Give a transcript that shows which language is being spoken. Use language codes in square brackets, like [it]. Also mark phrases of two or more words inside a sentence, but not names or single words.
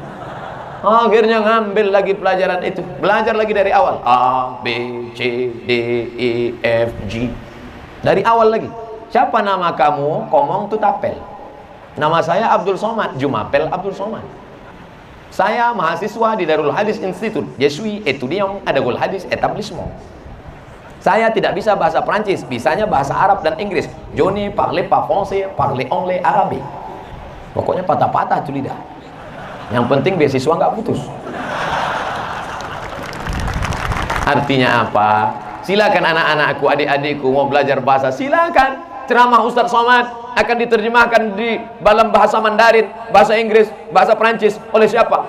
[id] Akhirnya ngambil lagi pelajaran itu. Belajar lagi dari awal. A, B, C, D, E, F, G. Dari awal lagi. Siapa nama kamu? Komong Tutapel. Nama saya Abdul Somad, Jumapel Abdul Somad. Saya mahasiswa di Darul Hadis Institute. [fr] Je suis étudiant à Darul Hadis Établissement. [id] Saya tidak bisa bahasa Prancis, bisanya bahasa Arab dan Inggris. [fr] Je ne parle pas français, parle anglais, arabe. [id] Pokoknya patah-patah tuh lidah. Yang penting beasiswa nggak putus. Artinya apa? Silakan anak-anakku, adik-adikku mau belajar bahasa, silakan. Ceramah Ustaz Somad akan diterjemahkan di dalam bahasa Mandarin, bahasa Inggris, bahasa Perancis oleh siapa?